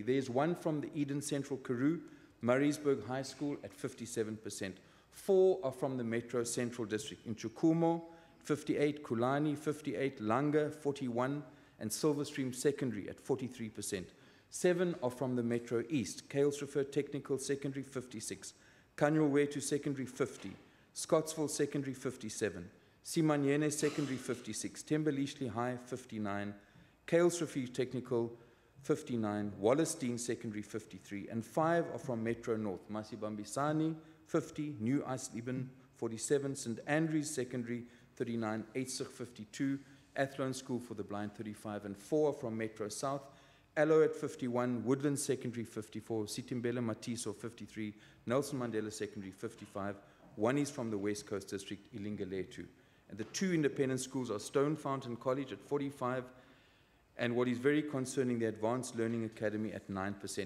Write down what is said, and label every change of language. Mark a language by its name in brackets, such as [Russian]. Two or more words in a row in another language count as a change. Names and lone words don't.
[English] There's one from the Eden Central Karoo, Murraysburg High School at 57%. 4 are from the Metro Central District. In Chukumo, 58, Kulani, 58, Langa, 41, and Silverstream Secondary at 43%. 7 are from the Metro East. Kalesrivier Technical Secondary, 56. Kanyelwetu Secondary, 50. Scottsville Secondary, 57. Simanyene Secondary, 56. Thembelihle High, 59. Kalesrivier Technical, 59. Wallerstein Secondary, 53. And 5 are from Metro North. Masibambisani, 50. New Eisleben, 47. St. Andrews Secondary, 39. Eitzig, 52. Athlone School for the Blind, 35. And 4 are from Metro South. Allo at 51, Woodland Secondary 54, Sitimbela Matiso 53, Nelson Mandela Secondary 55. One is from the West Coast District, Ilingaletu. And the 2 independent schools are Stone Fountain College at 45, and what is very concerning, the Advanced Learning Academy at 9%.